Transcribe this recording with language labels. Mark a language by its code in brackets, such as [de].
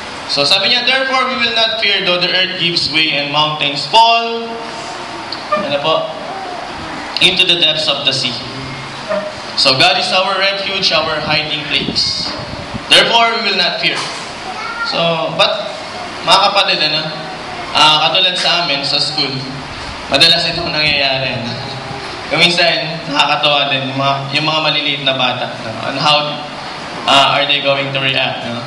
[en] So, [tl] sabi niya, [en] therefore we will not fear though the earth gives way and mountains fall into the depths of the sea. So, God is our refuge, our hiding place. Therefore, we will not fear. [tl] So, but, mga kapatid, katulad sa amin, sa school, madalas itong nangyayari. Minsan, nakakatawa din yung mga maliliit na bata. [en] On how are they going to react?